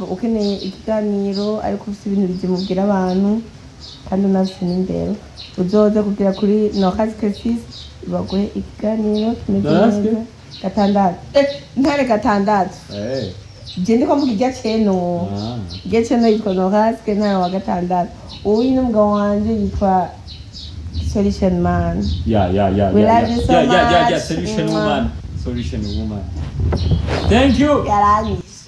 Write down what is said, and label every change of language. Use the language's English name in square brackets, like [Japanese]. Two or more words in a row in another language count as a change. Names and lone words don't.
[Rundi] ukeneye ikiganiro ariko ufite ibintu bizimubwira abantu kandi unafite n'imbere uzoze kugira kuri NORASQUE baguhe ikiganiro kimeze neza gatandatu ntare gatandatu je ndiko mvuga irya ceno irya ceno yitwa NORASQUE ntare wa gatandatu ubu n'umugabo wanje yitwa Solution Man. Yeah. [English] We love you so much. Solution woman. Thank you. Yarani.